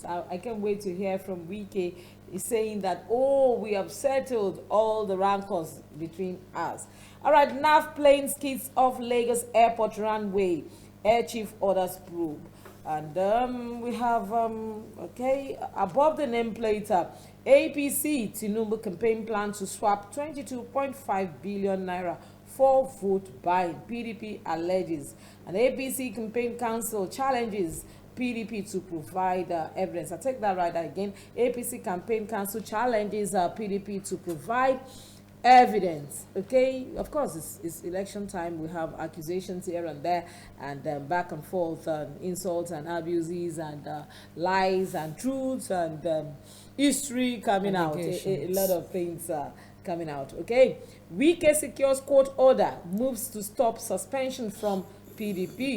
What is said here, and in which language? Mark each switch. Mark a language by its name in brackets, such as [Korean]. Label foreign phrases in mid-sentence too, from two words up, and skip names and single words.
[English] I can't wait to hear from Wike. He's saying that, oh, we have settled all the rancors between us. All right, NAF plane skids off Lagos Airport runway. Air Chief orders probe. And we have, okay, above the nameplate, APC Tinubu campaign plan to swap 22.5 billion naira for vote buying. PDP alleges. And APC campaign council challenges PDP to provide evidence. I take that right again. APC campaign council challenges PDP to provide evidence. Okay, of course, it's election time. We have accusations here and there, and back and forth, insults and abuses, and lies and truths, and history coming out. A lot of things coming out. Okay, Wike secures court order, moves to stop suspension from PDP.